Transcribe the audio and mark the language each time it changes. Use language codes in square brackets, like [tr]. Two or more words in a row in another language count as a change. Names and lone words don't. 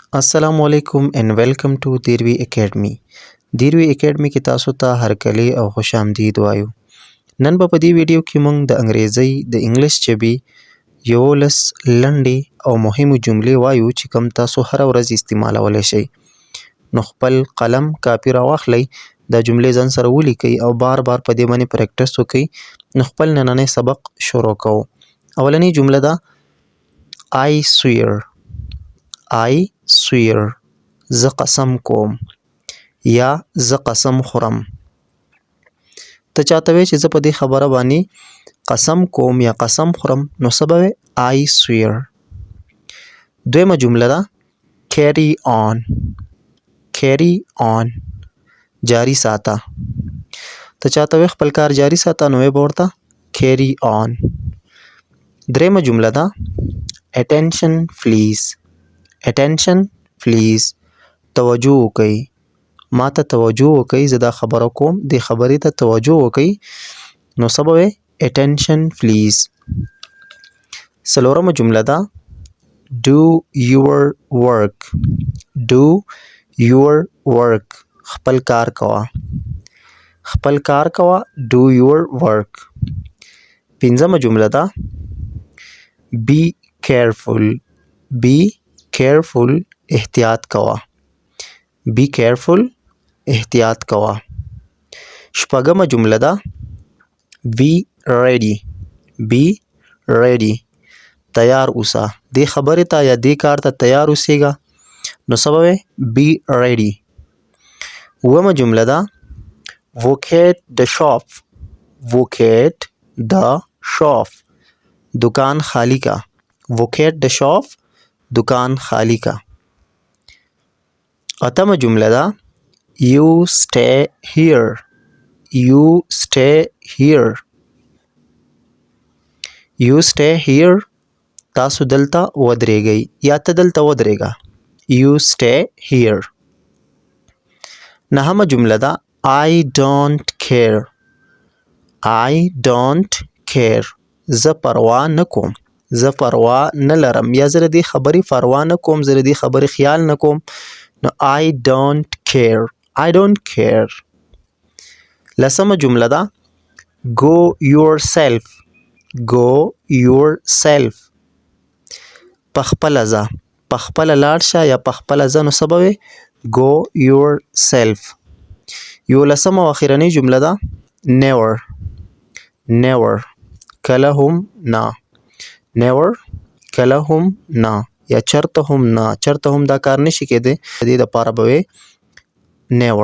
[ar] السلام علیکم [en] and welcome to دیروي اکیډمي. [ps] دیروي اکیډمي کې تاسو ته هرکلی او خوش آمدید وایو. نن په دې ویډیو کې موږ د انګریزي د انګلیش ژبې 11 لنډې او مهمې جملې وایو چې کوم تاسو هر ورځ استعمالولی شئ. نو خپل قلم کاپي راواخلئ، دا جملې ځان سره ولیکئ او بار بار په دې باندې پریکټس وکئ. نو خپل نننی سبق شروع کوو. اولنۍ جمله ده [en] I swear. I swear. [ps] زه قسم کوم یا زه قسم خورم. ته چاته وایې چې زه په دې خبره باندې قسم کوم یا قسم خورم، نو څه به وایې؟ [en] I swear. [ps] دویمه جمله ده [en] carry on. carry on. [ps] جاری ساته. ته چاته وایې خپل کار جاری ساته، نو وایې به ورته [en] carry on. [ps] دریمه جمله ده [en] attention please. attention please. [ps] توجه وکئ. ما ته توجه وکئ، زه دا خبره کوم، دې خبرې ته توجه وکئ، نو څه به وایې؟ [en] attention please. [ps] څلورمه جمله ده [en] do your work. do your work. [ps] خپل کار کوه. خپل کار کوه. [en] do your work. [ps] پنځمه جمله ده [en] be careful. be careful. [ps] احتیاط کوه. [en] be careful. [ps] احتیاط کوه. شپږمه جمله ده [en] be ready. be ready. [ps] تیار اوسه. دې خبرې ته یا دې کار ته تیار اوسېږه، نو څه به وایې؟ [en] be ready. [ps] اوومه جمله ده [en] vacate the shop. vacate the shop. [ps] دکان خالی کا. [en] vacate the shop. [ps] دکان خالی کا. اتمه جمله ده [en] you stay here. you stay here. you stay here. [ps] تاسو دلته ودرېږئ یا ته دلته ودرېږه. [en] you stay here. [ps] نهمه جمله ده [en] I don't care. I don't care. [ps] زه پروا نه کوم. زه پروا نه لرم یا زه د دې خبرې پروا نه کوم، زه د دې خبرې خیال نه کوم، نو [en] I don't care. I don't care. [ps] لسمه جمله ده [en] go yourself. go yourself. [ps] پخپله ځه. پخپله لاړ شه یا پخپله ځه، نو څه به وایې؟ [en] go yourself. [ps] یولسمه او اخرنۍ جمله ده never. never. کله هم نه. never. کله هم نه یا چرته هم نه. چرته هم دا کار نشي کېدی، د دې دپاره به وایې never.